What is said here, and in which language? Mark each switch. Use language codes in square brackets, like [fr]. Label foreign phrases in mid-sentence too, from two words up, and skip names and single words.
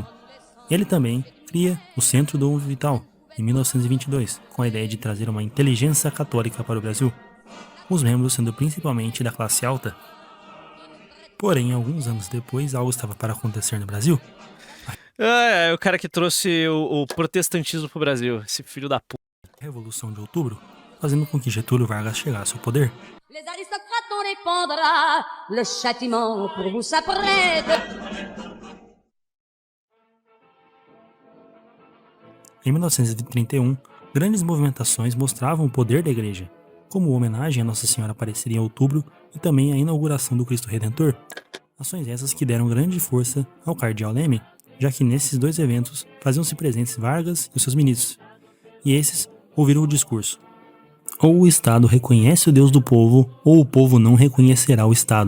[pt] Ele também cria o Centro Dom Vital, em 1922, com a ideia de trazer uma inteligência católica para o Brasil, os membros sendo principalmente da classe alta. Porém, alguns anos depois, algo estava para acontecer no Brasil. É o cara que trouxe o protestantismo pro Brasil, esse filho da p... Revolução de Outubro, fazendo com que Getúlio Vargas chegasse ao poder. [fr] Les aristocrates on les pendra, le châtiment pour vous s'apprête. [pt] Em 1931, grandes movimentações mostravam o poder da Igreja, como homenagem a Nossa Senhora aparecer em outubro e também a inauguração do Cristo Redentor. Ações essas que deram grande força ao cardeal Leme, já que nesses dois eventos faziam-se presentes Vargas e os seus ministros, e esses ouviram o discurso: ou o Estado reconhece o Deus do povo, ou o povo não reconhecerá o Estado.